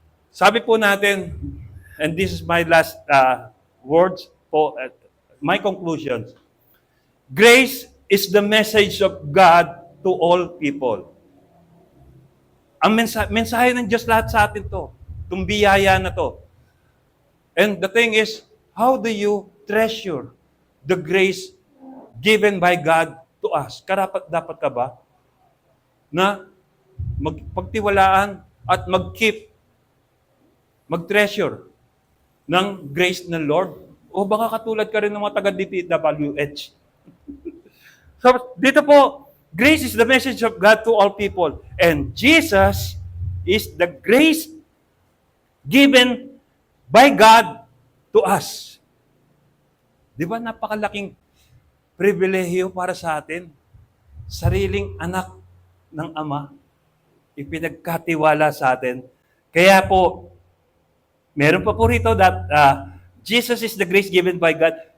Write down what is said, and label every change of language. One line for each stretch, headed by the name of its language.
Filipino: Sabi po natin,
English: and this is my last words po, my conclusions. Grace is the message of God to all people.
Filipino: Ang mensahe ng Diyos lahat sa atin to. Itong biyaya na to.
English: And the thing is, how do you treasure the grace given by God to us?
Filipino: Karapat-dapat ka ba na magpagtiwalaan at mag-treasure ng grace ng Lord? O baka katulad ka rin ng mga taga-DPWH.
English: So,
Filipino: dito po,
English: grace is the message of God to all people. And Jesus is the grace given by God to us.
Filipino: Di ba napakalaking pribilehiyo para sa atin? Sariling anak ng Ama, ipinagkatiwala sa atin. Kaya po, meron pa po rito
English: that Jesus is the grace given by God.